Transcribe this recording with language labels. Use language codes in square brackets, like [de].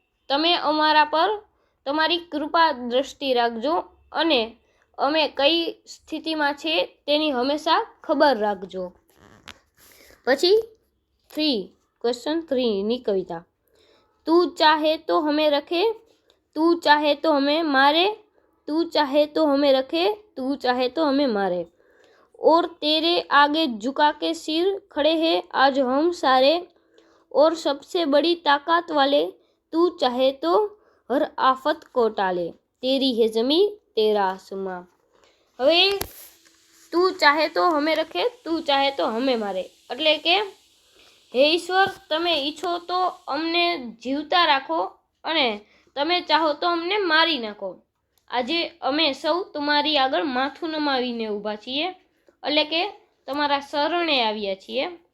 [gu] તમે અમારા પર તમારી કૃપા દ્રષ્ટિ રાખજો અને અમે કઈ સ્થિતિમાં છે તેની હંમેશા ખબર રાખજો। પછી 3 ક્વેશ્ચન 3 ની કવિતા। [hi] तू चाहे तो हमें रखे, तू चाहे तो हमें मारे, तू चाहे तो हमें रखे, तू चाहे तो हमें मारे, और तेरे आगे झुका के सिर खड़े हैं आज हम सारे, और सबसे बड़ी ताकत वाले, तू चाहे तो हर आफत को टाले, तेरी है जमी तेरा आसमां। [gu] હવે તું ચાહે તો હમે રખે, તું ચાહે તો હમે મારે, એટલે કે હે ઈશ્વર, તમે ઈચ્છો તો અમને જીવતા રાખો અને તમે ચાહો તો અમને મારી નાખો। આજે અમે સૌ તમારી આગળ માથું નમાવીને ઊભા છીએ, એટલે કે તમારા શરણે આવ્યા છીએ।